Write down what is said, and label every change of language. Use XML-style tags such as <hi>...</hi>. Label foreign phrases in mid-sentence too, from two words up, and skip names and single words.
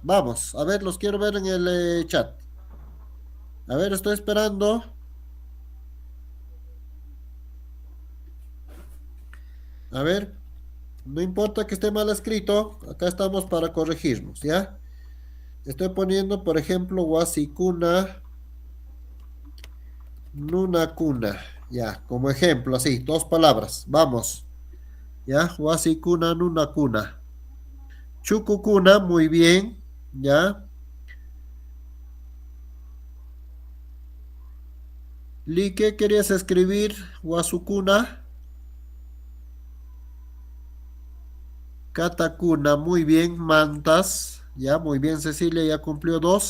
<es>Vamos, a ver, los quiero ver en el chat. A ver, estoy esperando. A ver, no importa que esté mal escrito, acá estamos para corregirnos, ¿ya? Estoy poniendo, por ejemplo,</es> <qu>wasikuna, nunakuna,</qu> <es>ya, como ejemplo, así, dos palabras, vamos, ¿ya?</es> <qu>Wasikuna, nunakuna. Chukukuna,</qu> <es>muy bien, ¿ya? Li, ¿qué querías escribir?</es> <qu>Wasukuna, Katakuna,</qu> <es>muy bien, mantas, ya, muy bien, Cecilia, ya cumplió dos.</es>